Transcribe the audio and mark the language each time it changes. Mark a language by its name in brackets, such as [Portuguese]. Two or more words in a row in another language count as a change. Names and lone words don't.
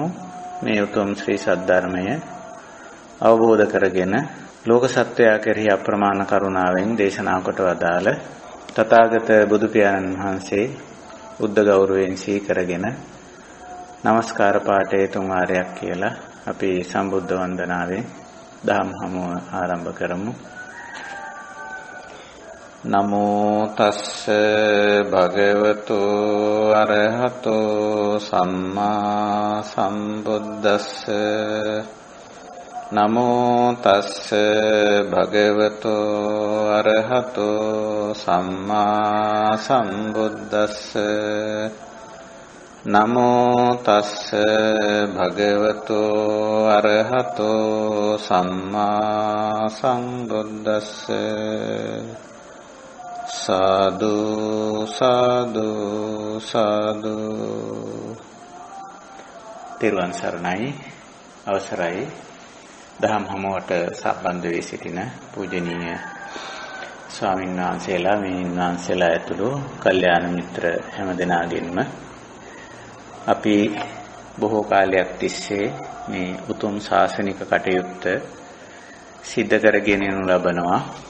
[Sinhala] මේ උතුම් ශ්‍රී සද්ධර්මය අවබෝධ කරගෙන ලෝක සත්වයා කෙරෙහි අප්‍රමාණ කරුණාවෙන් දේශනා කොට වදාළ තථාගත බුදු පියාණන් වහන්සේ බුද්ධ ගෞරවයෙන් සීකරගෙන නමස්කාර පාඨයේ 3 වාරයක් කියලා අපි සම්බුද්ධ වන්දනාවෙන් දහම් හමුව ආරම්භ කරමු. [Pali] නමෝ තස්ස භගවතු අරහතෝ සම්මා සම්බුද්දස්ස. නමෝ තස්ස භගවතු අරහතෝ සම්මා සම්බුද්දස්ස. නමෝ තස්ස භගවතු අරහතෝ සම්මා සම්බුද්දස්ස. [Sinhala] සාදු සාදු සාදු. තෙරුවන් සරණයි. අවසරයි දහම් හමුවට සම්බන්ධ වී සිටින පූජනීය ස්වාමීන් වහන්සේලා, මෙයින් වහන්සේලා ඇතුළු කල්යාණ මිත්‍ර හැම දෙනාගෙන්ම අපි බොහෝ කාලයක් තිස්සේ මේ උතුම් ශාසනික කටයුත්ත සිද්ධ කරගෙන යනු ලබනවා.